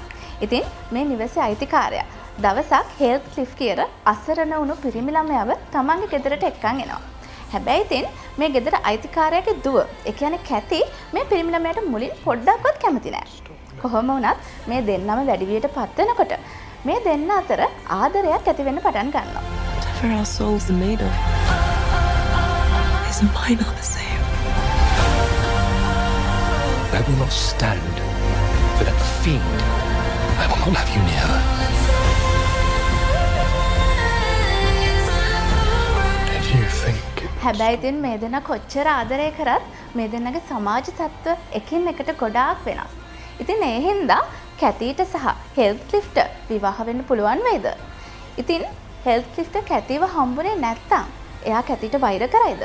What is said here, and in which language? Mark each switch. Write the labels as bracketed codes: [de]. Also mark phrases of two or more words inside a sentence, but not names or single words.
[si] ඉතින් මේ නිවසේ අයිතිකාරයා දවසක් හෙල්ත්ක්ලිෆ් කියන අසරණ වුණු පිරිමි ළමයාව තමන්ගේ ගෙදරට එක්කන් එනවා. හැබැයි ඉතින් මේ ගෙදර අයිතිකාරයාගේ දුව, ඒ කියන්නේ කැති මේ පිරිමි ළමයාට මුලින් පොඩ්ඩක්වත් කැමති නෑ. කොහොම වුණත් මේ දෙන්නම වැඩි වියට පත් වෙනකොට මේ දෙන්න අතර ආදරයක් ඇති වෙන්න පටන් ගන්නවා. [en] Whatever our souls are made of, isn't mine are the same. I will not stand for that fiend. I will not have you near her. Did you think? [si] හැබැයි ඉතින් මේ දෙන්න කොච්චර ආදරය කරත් මේ දෙන්නගේ සමාජ තත්ත්ව එකින් එකට ගොඩාක් වෙනස්. ඉතින් ඒ හින්දා කැතීට සහ හෙල්ත්ක්ලිෆ්ට විවාහ වෙන්න පුළුවන් වේද? ඉතින් හෙල්ත්ක්ලිෆ්ට කැතිව හම්බුනේ නැත්තම් එයා කැතිට වෛර කරයිද?